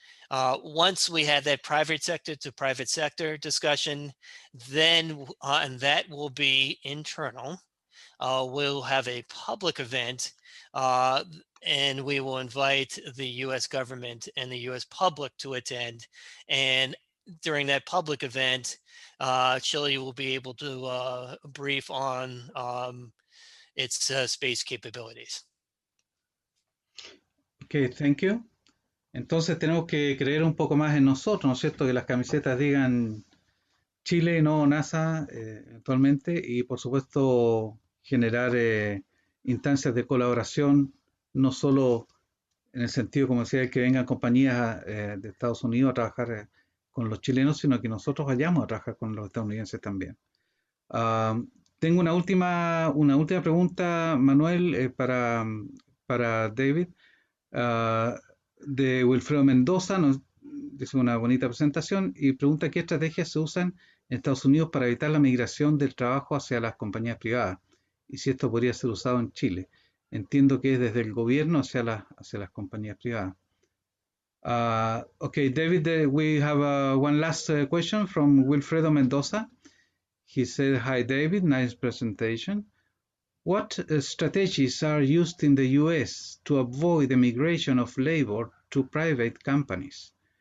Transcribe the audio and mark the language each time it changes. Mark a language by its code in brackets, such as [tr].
[en] Once we have that private sector to private sector discussion, then, and that will be internal, we'll have a public event and we will invite the US government and the US public to attend. And during that public event, Chile will be able to brief on its space capabilities. Okay, thank you. [es] Entonces tenemos que creer un poco más en nosotros, ¿no es cierto? Que las camisetas digan Chile, no NASA, eventualmente, y por supuesto generar instancias de colaboración, no solo en el sentido, como decía, que vengan compañías de Estados Unidos a trabajar con los chilenos, sino que nosotros vayamos a trabajar con los estadounidenses también. Tengo una última pregunta, Manuel, para David, de Wilfredo Mendoza. Nos dice una bonita presentación y pregunta qué estrategias se usan en Estados Unidos para evitar la migración del trabajo hacia las compañías privadas y si esto podría ser usado en Chile. Entiendo que es desde el gobierno hacia las compañías privadas. [en] Okay, David, we have one last question from Wilfredo Mendoza. He said, "Hi, David, nice presentation. What strategies are used in the US to avoid the migration of labor to private companies?